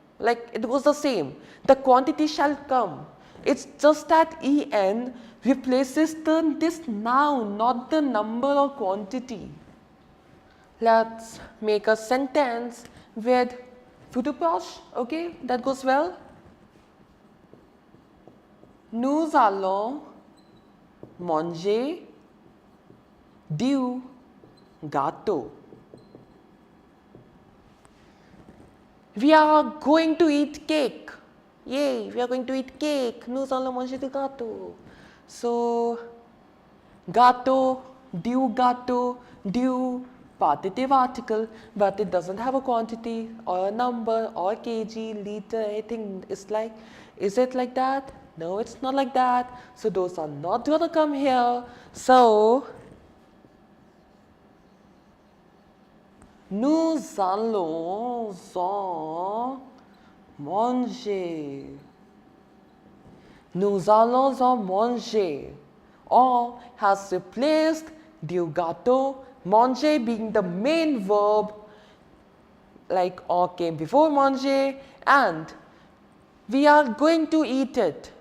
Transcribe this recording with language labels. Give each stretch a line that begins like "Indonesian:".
English: Like it goes the same. The quantity shall come. It's just that en replaces this noun, not the number or quantity. Let's make a sentence with futur proche. Okay, that goes well.
French: Nous allons manger du gâteau.
English: We are going to eat cake. Yay, we are going to eat cake.
French: Nous allons manger du gâteau.
English: So, gâteau, du, partitive article, but it doesn't have a quantity or a number or kg, liter, anything. Is it like that? No, it's not like that. So, those are not going to come here.
French: So, nous allons en manger. Nous allons en manger.
English: En has replaced du gâteau, manger being the main verb, like en came before manger, and we are going to eat it.